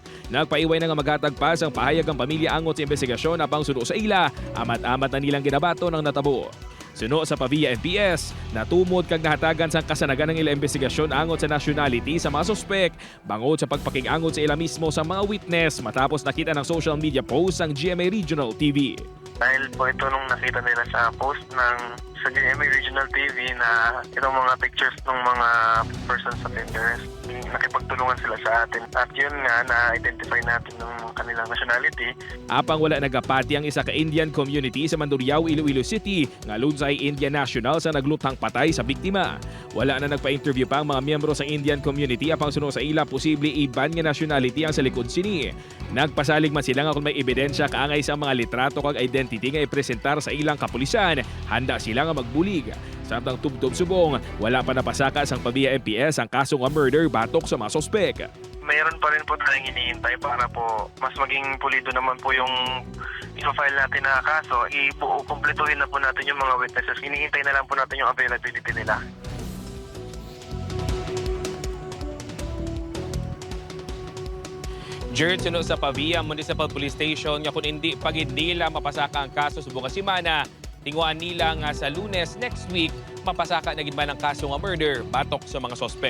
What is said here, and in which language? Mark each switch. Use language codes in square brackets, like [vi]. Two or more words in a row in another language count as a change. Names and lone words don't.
[hil] Nagpaiway na nga maghatag pa ang pahayag ang pamilya angot sa investigasyon apang suno sa ila, amat-amat na nilang ginabato ng natabo. Suno sa Pavia MPS, natumod kag nahatagan sa kasanagan ng ila investigasyon angot sa nationality sa mga sospek, bangod sa pagpaking-angot sa ila mismo sa mga witness matapos nakita ng [en] social media post [hil] ang GMA Regional TV. [tl] Dahil po ito nung nakita nila sa post sa GMA Regional TV na itong mga pictures ng mga [en] persons offenders, [tl] nakipagtulungan sila sa atin. At yun nga, na-identify natin ng kanilang nationality. [hil] Apang wala nagapati ang isa ka Indian community sa Mandurriao, Iloilo City, nga lunsay Indian National sa naglutang patay sa biktima. Wala na nagpa-interview pa ang mga miyembro sa Indian community apang suno sa ila posible iban nga nationality ang sa likod sini. Nagpasalig man sila nga kung may ebidensya kaangay sa mga litrato kag identity nga ipresentar sa ilang kapulisan, handa sila nga magbulig. Samtang tubtob subong, wala pa napasaka sang Pavia MPS ang kaso nga murder batok sa mga sospek. [tl] Mayroon pa rin po tayong hinihintay para po mas maging pulido naman po yung i-file natin na kaso. Kumpletuhin na po natin yung mga witnesses. Hinihintay na lang po natin yung availability nila. [hil] Jared, suno sa Pavia Municipal Police Station nga kung hindi pagid nila mapasaka ang kaso sa buong simana, tinguan nila nga sa Lunes [en] next week [hil] mapasaka na gid man ang kaso nga murder batok sa mga sospek.